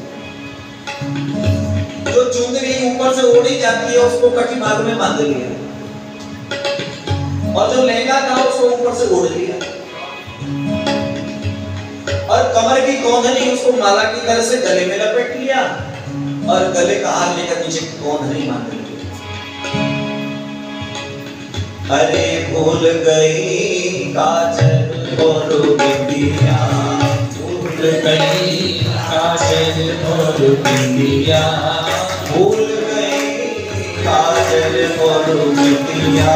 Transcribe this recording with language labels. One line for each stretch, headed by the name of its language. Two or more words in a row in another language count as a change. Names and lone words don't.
Hindi: जो चुंदरी ऊपर से ओढ़ी जाती है, उसको कटी मार्ग में बांध लिया। और जो लहंगा था, उसको ऊपर से ओढ़ लिया। और कमर की कौंधनी उसको माला की तरह से गले में लपेट लिया, और गले का हार लेकर नीचे कौंधनी बांध ली। अरे भूल गई काजल और बिंदिया, भूल गई काजल और बिंदिया, भूल गई काजल और बिंदिया,